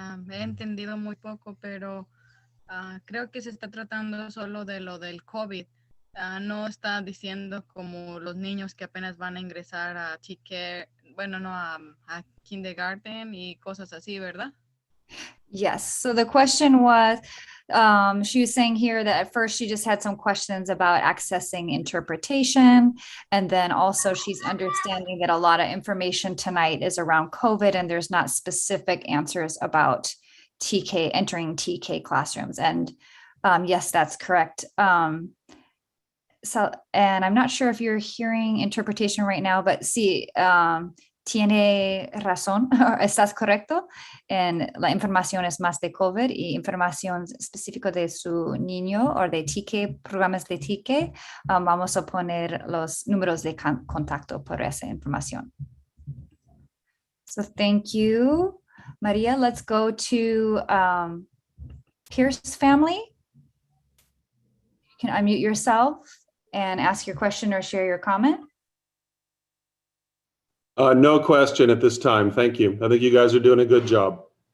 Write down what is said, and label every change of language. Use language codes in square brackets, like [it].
[es] He entendido muy poco, pero creo que se está tratando solo de lo del COVID. No está diciendo como los niños que apenas van a ingresar a TK, bueno, no a kindergarten y cosas así, ¿verdad? [en] Yes. So the question was, she was saying here that at first she just had some questions about accessing interpretation. And then also she's understanding that a lot of information tonight is around COVID and there's not specific answers about entering TK classrooms. And yes, that's correct. So, and I'm not sure if you're hearing interpretation right now, but [es] sí, tiene razón, estás correcto, en la información es más de COVID y información específica de su niño o de TK, programas de TK, vamos a poner los números de contacto por esa información. [en] So thank you, Maria. Let's go to Pierce family. You can unmute yourself and ask your question or share your comment. No question at this time. Thank you. I think you guys are doing a good job.